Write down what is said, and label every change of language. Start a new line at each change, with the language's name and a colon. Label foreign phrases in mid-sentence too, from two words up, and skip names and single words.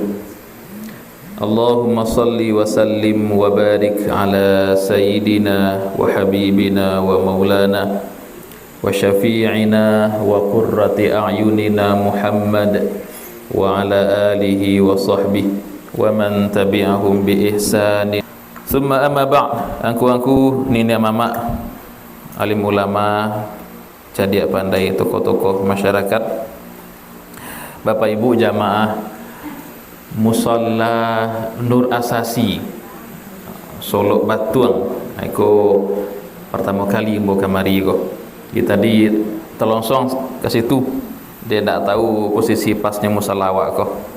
Arabic: اللهم صل وسلم وبارك على سيدنا وحبيبنا ومولانا وشافعنا وقرة أعيننا محمد وعلى آله وصحبه ومن تبعهم بإحسان. ثم أما بعد.
Minangkabau: Angku-angku nenek mama, alim ulama, cadia pandai,
Indonesian: tokoh-tokoh masyarakat, Bapak Ibu jamaah Musalla Nur Asasi Solok Batuang.
Minangkabau: Aku pertama kali mau kamari ko. Kita di telongsong ke situ. Dia tak tahu posisi pasnya musalla awak ko.